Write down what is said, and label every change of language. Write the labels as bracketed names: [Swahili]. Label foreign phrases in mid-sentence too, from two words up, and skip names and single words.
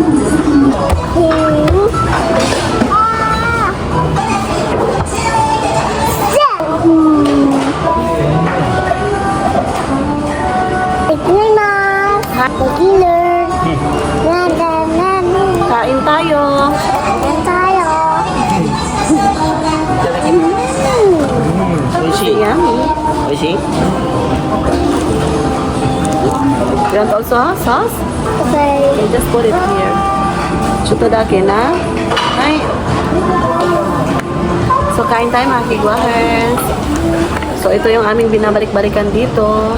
[English] Dinner. [Filipino] Kain tayo. Kain tayo. [English] Yummy. [Japanese] 美味しい [English] You want also sauce? Okay. Okay, just put it here. [Japanese] ちょっとだけな. Hi. [Filipino] So, kain tayo mga kigwahers. So, ito yung aming binabalik-balikan dito.